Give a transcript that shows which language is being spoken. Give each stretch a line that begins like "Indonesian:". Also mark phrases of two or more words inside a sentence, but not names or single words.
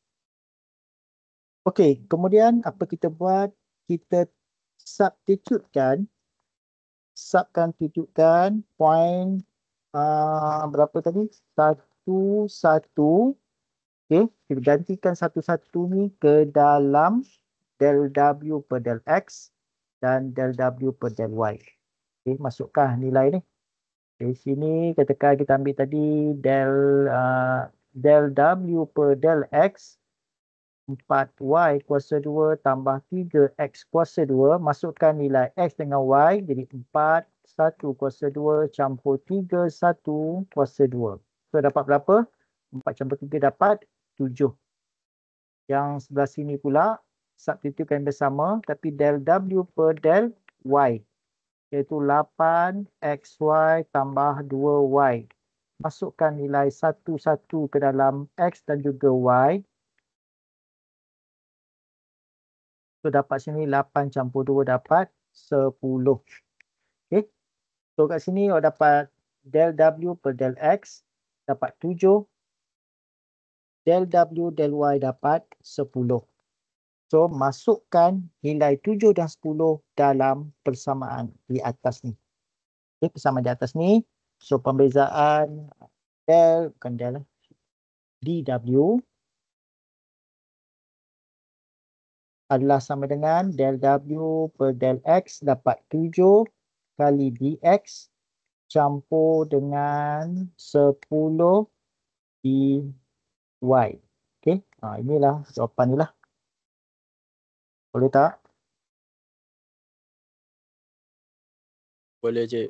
Malay: Okey, kemudian apa kita buat? Kita substitutekan point berapa tadi? 1, 1. Okey, kita gantikan 1, 1 ni ke dalam del W per del X dan del W per del Y. Okey, masukkan nilai ni. Di sini katakan kita ambil tadi del W per del X 4Y kuasa 2 tambah 3X kuasa 2. Masukkan nilai X dengan Y jadi 4, 1 kuasa 2 campur 3, 1 kuasa 2. So dapat berapa? 4 campur 3 dapat 7. Yang sebelah sini pula substitutekan bersama tapi del W per del Y iaitu 8XY tambah 2Y. Masukkan nilai 1, 1 ke dalam X dan juga Y. So dapat sini 8 campur 2 dapat 10. Okay. So kat sini awak dapat del W per del X dapat 7. Del W del Y dapat 10. So, masukkan nilai 7 dan 10 dalam persamaan di atas ni. Okay, persamaan di atas ni. So, pembezaan del, bukan del, dW adalah sama dengan del W per del X dapat 7 kali dx campur dengan 10 dy. Okay, inilah jawapan ni lah. Boleh tak? Boleh, Cik.